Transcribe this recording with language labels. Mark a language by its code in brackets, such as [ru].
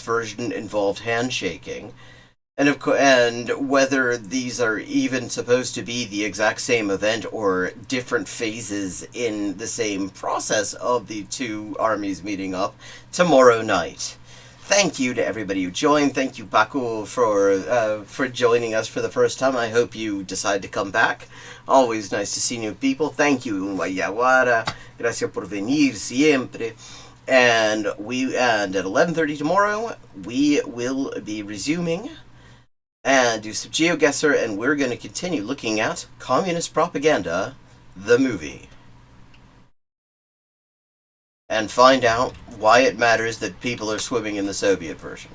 [en] version involved handshaking, and whether these are even supposed to be the exact same event or different phases in the same process of the two armies meeting up tomorrow night. Thank you to everybody who joined. Thank you, Paco, for joining us for the first time. I hope you decide to come back. Always nice to see new people. Thank you, Wayawara. [es] Gracias por venir siempre. [en] And at 11:30 tomorrow, we will be resuming and do some Geoguessr, and we're going to continue looking at Communist Propaganda, the movie, and find out why it matters that people are swimming in the Soviet version.